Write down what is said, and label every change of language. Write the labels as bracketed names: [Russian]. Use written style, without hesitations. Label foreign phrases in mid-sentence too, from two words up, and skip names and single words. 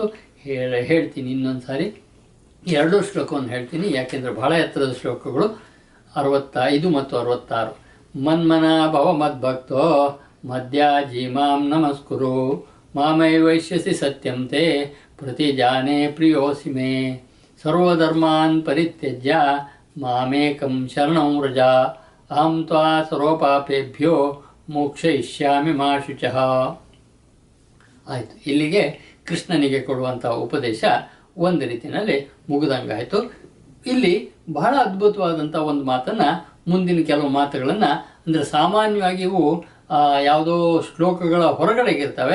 [Kannada] ಹೇಳ್ತೀನಿ ಇನ್ನೊಂದು ಸಾರಿ 2 ಶ್ಲೋಕವನ್ನು ಹೇಳ್ತೀನಿ, ಯಾಕೆಂದರೆ ಬಹಳ ಎತ್ತರದ ಶ್ಲೋಕಗಳು 65 ಮತ್ತು 66. [Sanskrit] ಮನ್ಮನ ಭವ ಮದ್ಭಕ್ತೋ ಮಧ್ಯಾಜೀಮಾಂ ನಮಸ್ಕುರು ಮಾಮೈ ವೈಶ್ಯಸಿ ಸತ್ಯಂತೆ ಪ್ರತಿಜಾನೆ ಪ್ರಿಯೋಸಿ ಮೇ. ಸರ್ವಧರ್ಮಾನ್ ಪರಿತ್ಯಜ್ಯ ಮಾಮೇಕಂ ಶರಣಂ ವ್ರಜ ಅಹಂ ತ್ವಾ ಸರ್ವಪಾಪೇಭ್ಯೋ ಮೋಕ್ಷಯಿಷ್ಯಾಮಿ ಮಾ ಶುಚಃ. [Kannada] ಆಯಿತು, ಇಲ್ಲಿಗೆ ಕೃಷ್ಣನಿಗೆ ಕೊಡುವಂಥ ಉಪದೇಶ ಒಂದು ರೀತಿಯಲ್ಲಿ ಮುಗಿದಂಗಾಯಿತು. ಇಲ್ಲಿ ಬಹಳ ಅದ್ಭುತವಾದಂಥ ಒಂದು ಮಾತನ್ನು, ಮುಂದಿನ ಕೆಲವು ಮಾತುಗಳನ್ನು, ಅಂದರೆ ಸಾಮಾನ್ಯವಾಗಿ ಇವು ಯಾವುದೋ ಶ್ಲೋಕಗಳ ಹೊರಗಡೆಗಿರ್ತವೆ.